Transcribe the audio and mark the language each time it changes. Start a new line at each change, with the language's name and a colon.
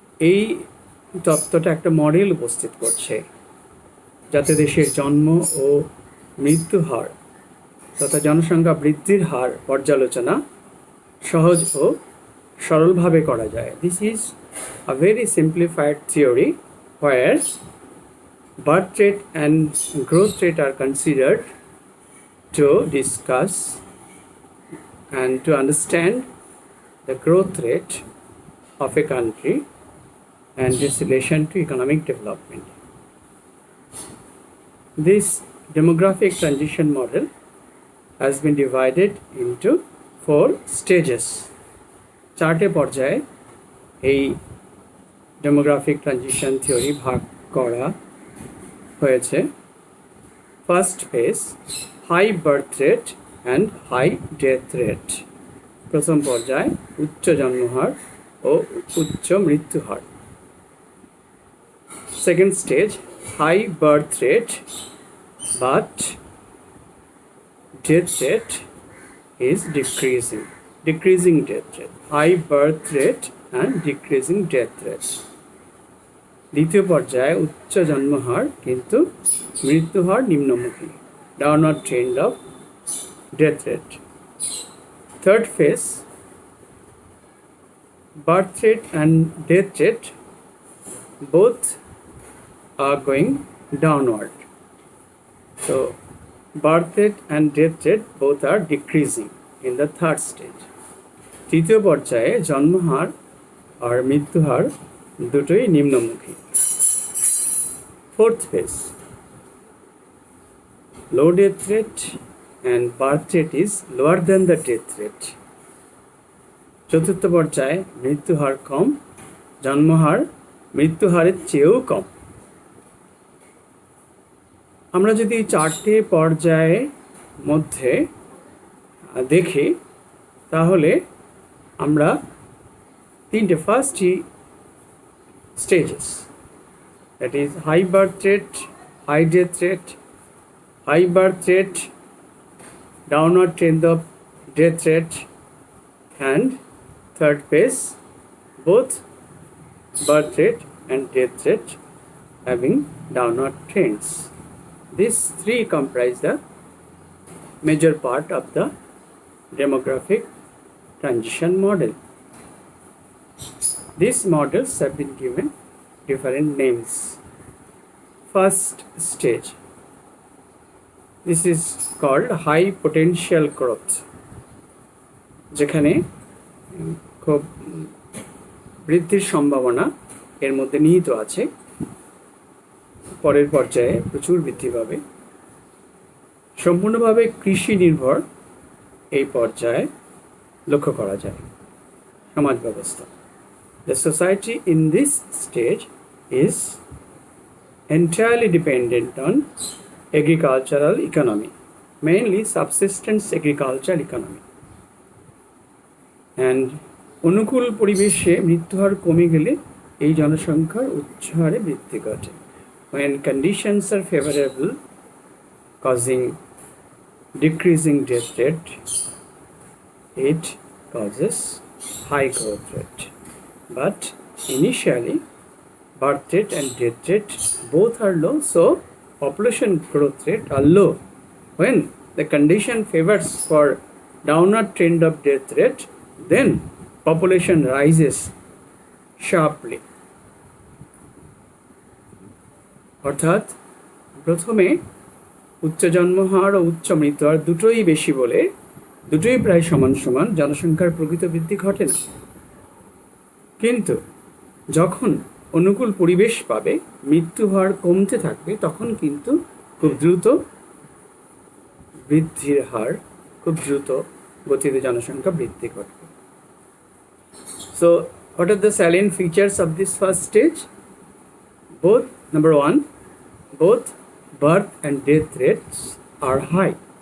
Bangla: এই তত্ত্বটা একটা মডেল উপস্থিত করছে যাতে দেশের জন্ম ও মৃত্যু হার তথা জনসংখ্যা বৃদ্ধির হার পর্যালোচনা সহজ ও সরলভাবে করা যায়।
English: This is a very simplified theory where birth rate and growth rate are considered to discuss and to understand the growth rate of a country and its relation to economic development. This demographic transition model has been divided into 4 stages.
Bangla: 4টে পর্যায়ে এই demographic transition theory ভাগ করা হয়েছে।
English: First phase, high birth rate and high death rate.
Bangla: প্রথম পর্যায় উচ্চ জন্মহার ও উচ্চ মৃত্যু হার।
English: Second stage, high birth rate but death rate is decreasing death rate, high birth rate and decreasing death rate.
Bangla: দ্বিতীয় পর্যায়ে উচ্চ জন্মহার কিন্তু মৃত্যুহার নিম্নমুখী,
English: downward trend of death rate. Third phase, birth rate and death rate both are going downward. So birth rate and death rate both are decreasing in the third stage.
Bangla: তৃতীয় পর্যায়ে জন্মহার আর মৃত্যুহার দুটোই নিম্নমুখী।
English: Fourth phase, low death rate and birth rate is lower than the death rate.
Bangla: চতুর্থ পর্যায়ে মৃত্যুহার কম, জন্মহার মৃত্যুহারের চেয়েও কম। আমরা যদি 4টে পর্যায়ের মধ্যে দেখি তাহলে আমরা 3টে
English: First stages, that is high birth rate, high death rate, high birth rate, downward trend of death rate, and third phase both birth rate and death rate having downward trends. These 3 comprise the major part of the demographic transition model. These models have been given different names. First stage, this is called high potential growth,
Bangla: যেখানে খুব বৃদ্ধির সম্ভাবনা এর মধ্যে নিহিত আছে। পরের পর্যায়ে প্রচুর বৃদ্ধি পাবে। সম্পূর্ণভাবে কৃষি নির্ভর এই পর্যায়ে লক্ষ্য করা যায় সমাজ ব্যবস্থা।
English: The society in this stage is entirely dependent on agricultural economy, mainly subsistence agricultural economy.
Bangla: And অনুকূল পরিবেশে মৃত্যুহার কমে গেলে এই জনসংখ্যার উচ্চ হারে বৃদ্ধি ঘটে।
English: When conditions are favorable, causing decreasing death rate, it causes high growth rate. But initially, birth rate and death rate both are low, so population growth rate are low. When the condition favors for downward trend of death rate, then population rises sharply.
Bangla: অর্থাৎ প্রথমে উচ্চ জন্মহার ও উচ্চ মৃত্যুহার দুটোই বেশি বলে দুটোই প্রায় সমান সমান, জনসংখ্যার প্রকৃত বৃদ্ধি ঘটে না। কিন্তু যখন অনুকূল পরিবেশ পাবে, মৃত্যু হার কমতে থাকবে, তখন কিন্তু খুব দ্রুত বৃদ্ধির হার, খুব দ্রুত গতিতে জনসংখ্যা বৃদ্ধি ঘটবে।
English: So what are the salient features of this first stage? Both, number one, both birth and death rates are high.